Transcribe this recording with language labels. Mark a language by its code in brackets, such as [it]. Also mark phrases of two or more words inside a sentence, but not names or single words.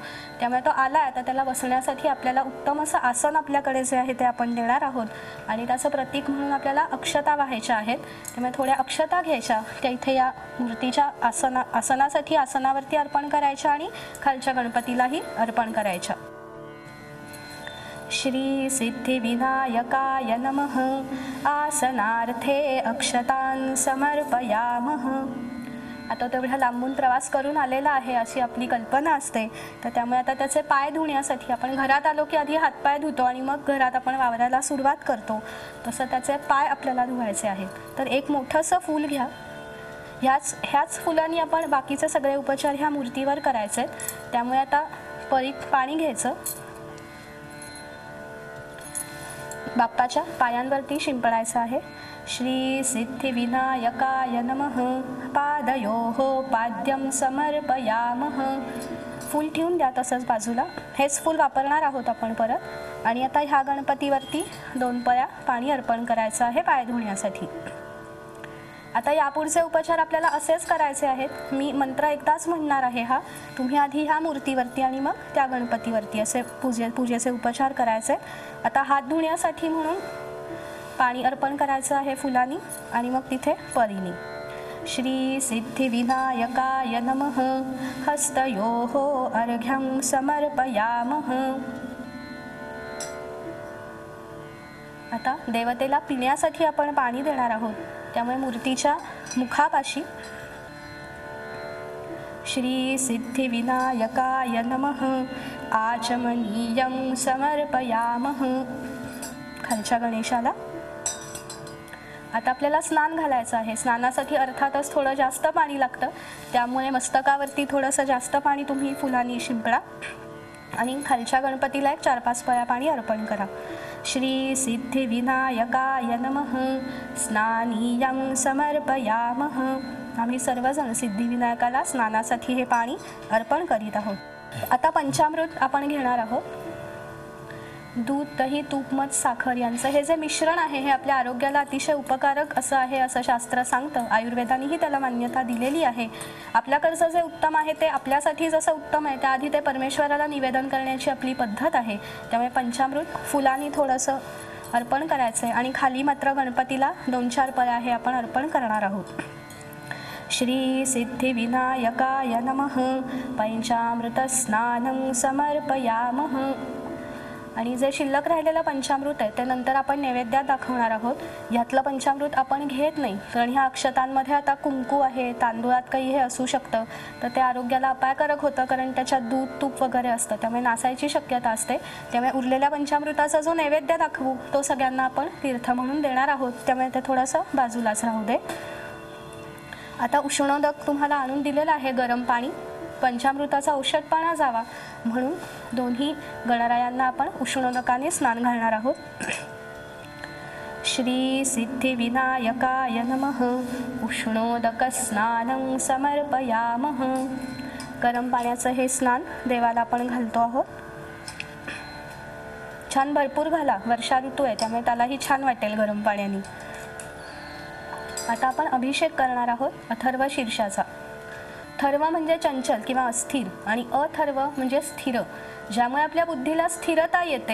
[mr] त्यामुळे तो आला आहे, आता त्याला बसण्यासाठी आपल्याला उत्तम असं आसन आपल्याकडे जे आहे ते आपण देणार आहोत आणि त्याचं प्रतीक म्हणून आपल्याला अक्षता वाहायच्या आहेत. त्यामुळे थोड्या अक्षता घ्यायच्या, त्या इथे या मूर्तीच्या आसनासाठी आसनावरती अर्पण करायच्या आणि खालच्या गणपतीलाही अर्पण करायच्या. [sa] श्री सिद्धिविनायकाय नमः. आसनार्थे अक्षतान् समर्पयामः. [mr] आता तेवढा लांबून प्रवास करून आलेला आहे अशी आपली कल्पना असते, तर त्यामुळे आता त्याचे पाय धुण्यासाठी आपण घरात आलो की आधी हातपाय धुतो आणि मग घरात आपण वावराला सुरुवात करतो, तसं त्याचे पाय आपल्याला धुवायचे आहेत. तर एक मोठंसं फूल घ्या. ह्याच फुलांनी आपण बाकीचे सगळे उपचार ह्या मूर्तीवर करायचे आहेत. त्यामुळे आता परीत पाणी घ्यायचं, बाप्पाच्या पायांवरती शिंपडायचं आहे. [sa] श्री सिद्धिविनायकाय नमः. पादयोः पाद्यं समर्पयामः. [mr] फूल ठेवून द्या तसंच बाजूला. हेच फूल वापरणार आहोत आपण परत. आणि आता ह्या गणपतीवरती 2 पळ्या पाणी अर्पण करायचं आहे पाय धुण्यासाठी. आता यापुढचे उपचार आपल्याला असेच करायचे आहेत. मी मंत्र एकदाच म्हणणार आहे हा, तुम्ही आधी ह्या मूर्तीवरती आणि मग त्या गणपतीवरती असे पूजेचे उपचार करायचे. आता हात धुण्यासाठी म्हणून पाणी अर्पण करायचं आहे फुलांनी आणि मग तिथे परीनी. [sa] श्री सिद्धिविनायकाय नमः. हस्तयोः अर्घ्यं समर्पयामः. [mr] आता देवतेला पिण्यासाठी आपण पाणी देणार आहोत, त्यामुळे मूर्तीच्या मुखापाशी [sa] श्री सिद्धिविनायकाय नमः. आचमनीयं समर्पयामः. [mr] खालच्या गणेशाला आता आपल्याला स्नान घालायचं आहे. स्नानासाठी अर्थातच थोडं जास्त पाणी लागतं, त्यामुळे मस्तकावरती थोडंसं जास्त पाणी तुम्ही फुलांनी शिंपडा आणि खालच्या गणपतीला एक 4-5 पळ्या पाणी अर्पण करा. [sa] श्री सिद्धिविनायकाय नमः. स्नानीयं समर्पयामः. [mr] आम्ही सर्वजण सिद्धिविनायकाला स्नानासाठी हे पाणी अर्पण करीत आहोत. आता पंचामृत आपण घेणार आहोत. दूध, दही, तूप, मध, साखर यांचं हे जे मिश्रण आहे हे आपल्या आरोग्याला अतिशय उपकारक असं आहे असं शास्त्र सांगतं. आयुर्वेदानेही त्याला मान्यता दिलेली आहे. आपल्याकडचं जे उत्तम आहे ते आपल्यासाठी जसं उत्तम आहे त्याआधी ते परमेश्वराला निवेदन करण्याची आपली पद्धत आहे. त्यामुळे पंचामृत फुलांनी थोडंसं अर्पण करायचं आहे आणि खाली मात्र गणपतीला 2-4 पळ्या हे आपण अर्पण करणार आहोत. [sa] श्री सिद्धिविनायकाय नमः. पंचामृत स्नानं समर्पयामः. [mr] आणि जे शिल्लक राहिलेलं पंचामृत आहे ते नंतर आपण नैवेद्यात दाखवणार आहोत. ह्यातलं पंचामृत आपण घेत नाही, कारण ह्या अक्षतांमध्ये आता कुंकू आहे, तांदूळात काही हे असू शकतं, तर ते आरोग्याला अपायकारक होतं, कारण त्याच्यात दूध तूप वगैरे असतं, त्यामुळे नासायची शक्यता असते. त्यामुळे उरलेल्या पंचामृताचा जो नैवेद्य दाखवू तो सगळ्यांना आपण तीर्थ म्हणून देणार आहोत, त्यामुळे ते थोडंसं बाजूलाच राहू दे. आता उष्णोदक तुम्हाला आणून दिलेलं आहे, गरम पाणी. पंचामृताचा औषधपणा जावा म्हणून दोन्ही गणरायांना आपण उष्णोदकाने स्नान घालणार आहोत. [sa] श्री सिद्धिविनायकाय नमः. उष्णोदक स्नानं समर्पयामः. [mr] गरम पाण्याचं हे स्नान देवाला आपण घालतो आहोत. छान भरपूर घाला, वर्षा ऋतू आहे त्यामुळे त्यालाही छान वाटेल गरम पाण्याने. आता आपण अभिषेक करणार आहोत अथर्व शीर्षाचा. थर्व म्हणजे चंचल किंवा अस्थिर आणि अथर्व म्हणजे स्थिर, ज्यामुळे आपल्या बुद्धीला स्थिरता येते.